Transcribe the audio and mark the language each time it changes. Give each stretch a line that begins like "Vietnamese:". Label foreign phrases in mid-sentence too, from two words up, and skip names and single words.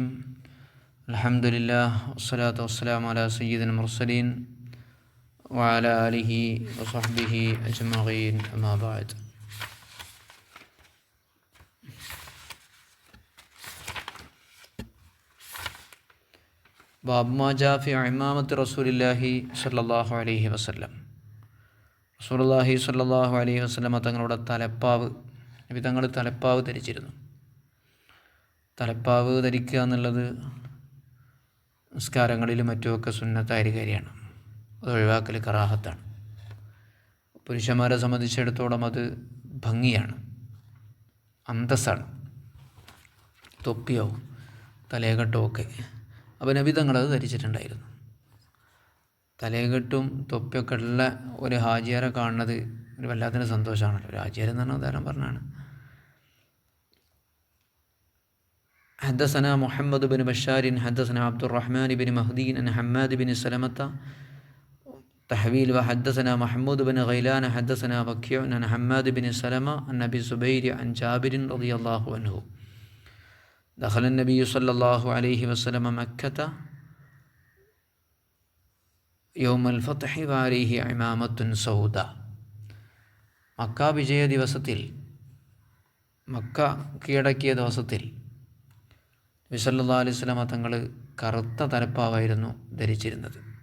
Arabic: الحمد لله والصلاة والسلام على سيد المرسلين وعلى آله وصحبه أجمعين. أما بعد. باب ما جاء في عمامة رسول الله صلى الله عليه وسلم. رسول الله صلى الله عليه وسلم
Malayalam: തങ്ങളുടെ നബി തങ്ങൾ തലപ്പാവ് ധരിച്ചിരുന്നു. തലപ്പാവ് ധരിക്കുക എന്നുള്ളത് നിസ്കാരങ്ങളിലും മറ്റുമൊക്കെ സുന്നത്തായ കാര്യമാണ്. അത് ഒഴിവാക്കൽ കറാഹത്താണ്. പുരുഷന്മാരെ സംബന്ധിച്ചിടത്തോളം അത് ഭംഗിയാണ്, അന്തസ്സാണ്. തൊപ്പിയോ തലയെക്കെട്ടോ ഒക്കെ. അപ്പോൾ നബി തങ്ങൾ അത് ധരിച്ചിട്ടുണ്ടായിരുന്നു. തലയെക്കെട്ടും തൊപ്പിയൊക്കെ ഉള്ള ഒരു ഹാജിയാരെ കാണുന്നത് ഒരു വല്ലാത്തൊരു സന്തോഷമാണല്ലോ. ഒരു ഹാജിയാർ എന്ന് പറഞ്ഞാൽ ഉദാഹരണം പറഞ്ഞാണ്.
Arabic: حدثنا محمد بن بشار حدثنا عبد الرحمن بن مهدي عن حماد بن سلمة تحويل وحدثنا محمود بن غيلان حدثنا وكيع عن حماد بن سلمة عن أبي الزبير عن جابر رضي الله عنه دخل النبي صلى الله عليه وسلم مكة يوم الفتح وعليه عمامة سوداء.
Malayalam: മക്ക വിജയ ദിവസത്തിൽ, മക്ക കീഴടക്കിയ ദിവസത്തിൽ നബി
Arabic: صلى الله عليه وسلم
Malayalam: തങ്ങൾ കറുത്ത തലപ്പാവായിരുന്നു ധരിച്ചിരുന്നത്.